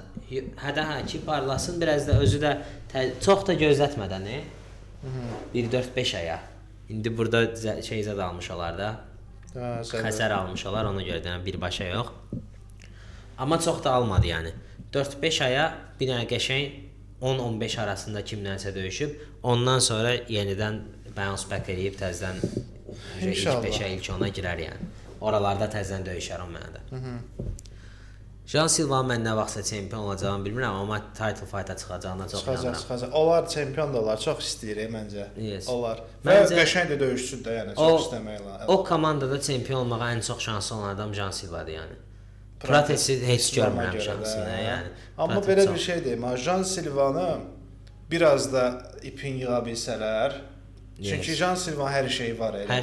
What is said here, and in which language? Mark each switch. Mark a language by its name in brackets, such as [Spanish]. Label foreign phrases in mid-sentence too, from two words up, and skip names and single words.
[Azerbaijani] Hə, ki parlasın, biraz da özü də çox da gözlətmədən, 1-4-5 aya. İndi burada şeyzə də almış olar da. Xəsər almış olar, ona görə də birbaşa yox. Amma çox da almadı yəni. 4-5 aya bir dənə qəşəng 10-15 arasında kimlənsə döyüşüb, ondan sonra yenidən [English] bounce back [Azerbaijani] eləyib təzədən ilk 5-ə, ilk 10-a girər yəni. Oralarda təzədən döyüşər o mənada. Jean Silva mən nə vaxtsa çempion olacağını bilmirəm, amma [English] title fight-a [Azerbaijani] çıxacağına çox inanıram. Çıxacaq. Onlar çempion da olar, çox istəyir məncə. [English] Yes. [Azerbaijani] Olar. Və qəşəng də döyüşçüdür də, yəni çox istəmək lazım. O komandada çempion olmağa ən çox şansı olan adam Jean Silva-dır, yəni. Pratesi heç görmürəm şansını, yəni. Amma belə bir şey deyim, Jean Silva-nı biraz da ipin yığa bilsələr, çünki Jean Silva hər şeyi var elə.